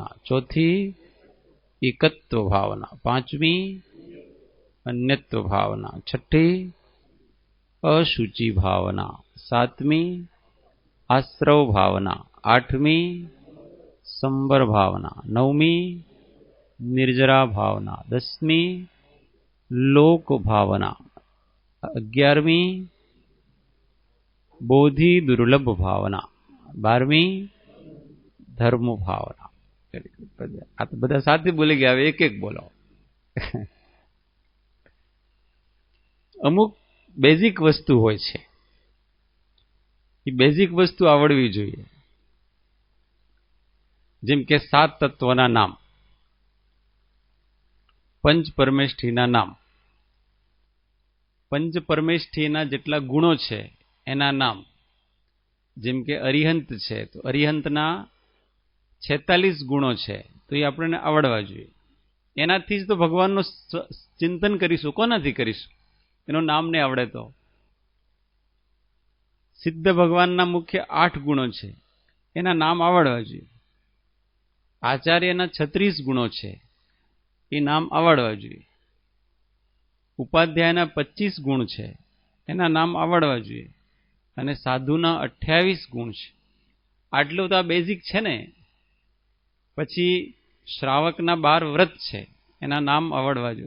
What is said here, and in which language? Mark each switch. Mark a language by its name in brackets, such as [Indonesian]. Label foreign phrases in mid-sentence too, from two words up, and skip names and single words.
[Hindi] चौथी एकत्व भावना, पांचवी अन्यत्व भावना, छठी अशुचि भावना, सातवीं आश्रव भावना, आठवीं संबर भावना, नवमी निर्जरा भावना, 10वीं लोक भावना, 11वीं बोधि दुर्लभ भावना, 12वीं धर्म भावना। [Gujarati] આ તો બધા સાથી બોલી ગયા, એક એક બોલો। અમુક બેજિક વસ્તુ હોય છે, ઈ બેજિક વસ્તુ આવડવી જોઈએ। જેમ કે 7 તત્વના નામ, પંચ પરમેષ્ઠીના નામ, પંચ પરમેષ્ઠીના જેટલા ગુણો છે એના નામ। જેમ કે અરિહંત છે તો અરિહંતના 46 ગુણો છે, તો યે આપણે આવડવા જોઈએ। એનાથી જ તો ભગવાનનો ચિંતન કરીશું। કોનાથી કરીશું? એનુ નામ ને આવડે તો। સિદ્ધ ભગવાનના મુખ્ય 8 ગુણો છે, એના નામ આવડવા જોઈએ। આચાર્યના 36 ગુણો છે, એ નામ આવડવા જોઈએ. ઉપાધ્યાયના 25 ગુણ છે, એના નામ આવડવા જોઈએ. અને સાધુના 28 ગુણ છે. આટલું તો આ બેઝિક છે ને. પછી શ્રાવકના 12 વ્રત છે, એના નામ આવડવા જોઈએ.